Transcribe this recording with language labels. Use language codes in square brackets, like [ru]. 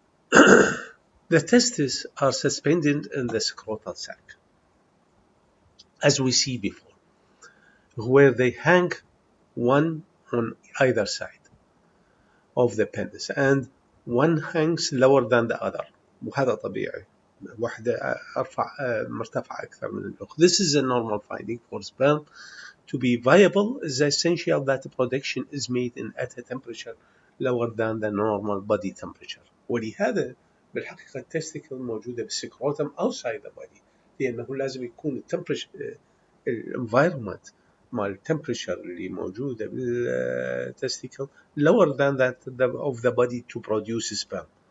[en] The testes are suspended in the scrotal sac, as we see before, where they hang one on either side of the penis, and one hangs lower than the other. [ar] وهذا طبيعي. واحدة مرتفعة أكثر من الأخرى. [en] This is a normal finding for sperm to be viable. It's essential that the production is made at a temperature lower than the normal body temperature. [ar] ولهذا بالحقيقة التستيكل موجودة بالسكروتم [en] outside the body, [ar] لأنه لازم يكون التمبريتشر الانفايرمنت مال التمبريتشر اللي موجودة بالتستيكل [en] lower than that of the body to produce sperm.